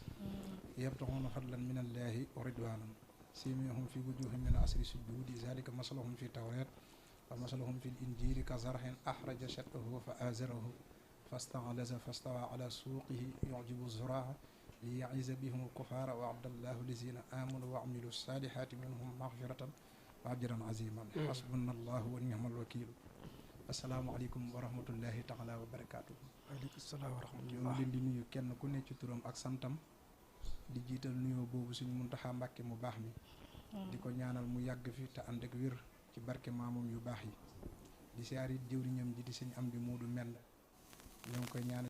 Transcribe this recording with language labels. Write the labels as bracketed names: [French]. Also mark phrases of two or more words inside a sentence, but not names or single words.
[Arabic] يبتغون فضلا من الله ورضوانا سيماهم في وجوههم من أثر السجود ذلك مثلهم في التوراة ومثلهم في الإنجيل كزرع أخرج شطأه فآزره فاستغلظ فاستوى على سوقه يعجب الزراع ليعز بهم الكفار وعد الله الذين آمنوا وعملوا الصالحات منهم مغفرة وأجرا عظيما حسبنا الله ونعم الوكيل السلام عليكم ورحمة الله تعالى وبركاته. وعليكم السلام ورحمة الله. [Wolof] ñu ngi leen di nuyu kenn ku nekk ci turam ak santam di jiital nuyoo boobu suñu Muntaxa Mbàkke mu baax mi di ko ñaanal mu yàgg fi te ànd ak wér ci barke maamam yu baax yi di siyaar it jëwriñam ji di sëñ Amdi Moodu Mend ñoo ngi koy ñaanal